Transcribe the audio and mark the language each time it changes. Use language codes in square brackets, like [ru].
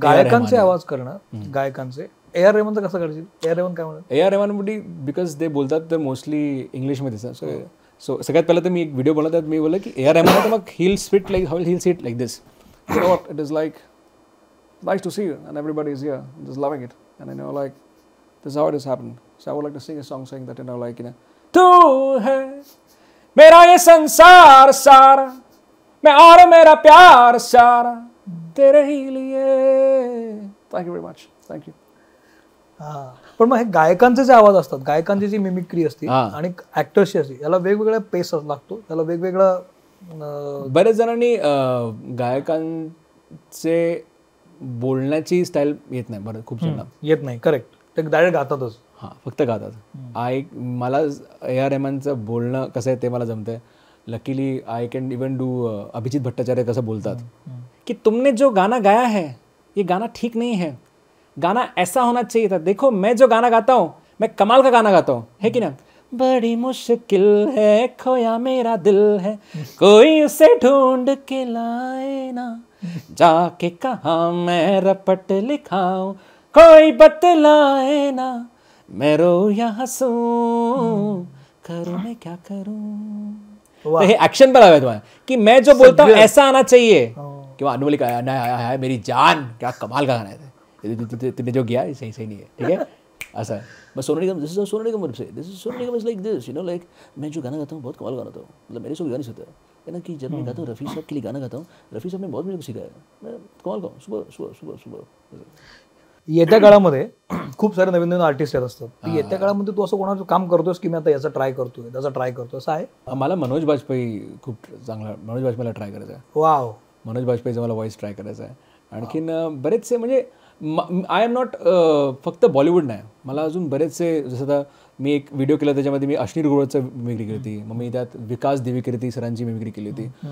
[mr] गायकांचे आवाज करणं, गायकांचे AR रेहमानचं कसं करशील? AR रेहमान काय म्हणत? AR रेहमान बिकॉज ते बोलतात तर मोस्टली इंग्लिशमध्ये. सो सगळ्यात पहिलं तर मी एक व्हिडिओ बनवतात, मी बोललं की AR रेहमान तर मग [en] he'll spit like how he'll sit like this. You know what? It is like nice to see you and everybody is here just loving it, and like this is how it has happened. So I would like to sing a song saying that like [hi] तू है मेरा ये संसार सारा, मैं और मेरा प्यार सारा तेरे ही लिए. [en] Thank you very much. Thank you. [mr] पण मग हे गायकांचे जे आवाज असतात, गायकांची जी मिमिक्री असते आणि ऍक्टर्सची असते, याला वेगवेगळा पेस लागतो, त्याला वेगवेगळा. बऱ्याच जणांनी गायकांचे बोलण्याची स्टाईल येत नाही, बरं खूप जणांना येत नाही. करेक्ट, ते डायरेक्ट गातातच. फक्त गातात. मला AR रेहमानचं बोलणं कसं आहे ते मला जमतंय. [en] luckily I can even do [hi] Abhijit Bhattacharya [mr] कसं बोलतात की [hi] तुमने जो गाना गाया है ये गाना ठीक नहीं है, गाना ऐसा होना चाहिए था. देखो मैं जो गाना गाता हूँ मैं कमाल का गाना गाता हूँ, है कि ना? बड़ी मुश्किल है खोया मेरा दिल है, कोई उसे ढूंढ के लाए ना, जाके कहाँ मैं रपट लिखाऊं, कोई बतलाए ना, मैं रो या हंसूं, करूं मैं क्या करूं. [mr] तो हे ऍक्शन पर आया तुम्हाला की [hi] मैं जो बोलता हूँ ऐसा आना चाहिए, किंवा अनुमली का मेरी जान, क्या कमाल का गाना है, तुमने जो किया सही नहीं है, ठीक है, ऐसा है. बस सोनू निगम, [en] this is Sonu Nigam से, this is Sonu Nigam is like this, like [hi] मैं जो गाना गाता हूँ बहुत कमाल गाना गाता हूँ, मतलब मेरे से गा नहीं सकता है ना, कि जब मैं गाता हूँ रफ़ी साहब के लिए गाना गाता हूँ, रफ़ी साहब ने बहुत मेरे को सिखाया, मैं कमाल गाऊँ सुबह सुबह सुबह सुबह. [mr] येत्या काळामध्ये खूप सारे नवीन नवीन आर्टिस्ट येत असतात. येत्या काळामध्ये तू असं कोणाचं काम करतोयस की मी आता याचा ट्राय करतोय, त्याचा ट्राय करतोय, असं आहे? मला मनोज बाजपेयी खूप चांगला, मनोज बाजपेयीला ट्राय करायचा आहे. वाव, मनोज बाजपेयीचा मला व्हॉइस ट्राय करायचा आहे. आणखीन बरेचसे म्हणजे [en] I am not [mr] फक्त बॉलिवूड नाही, मला अजून बरेचसे, जसं आता मी एक व्हिडिओ केला त्याच्यामध्ये मी अश्नीर गुळचं मिमिक्री केली होती, मग मी त्यात विकास देवीकीर्ती सरांची मिमिक्री केली होती.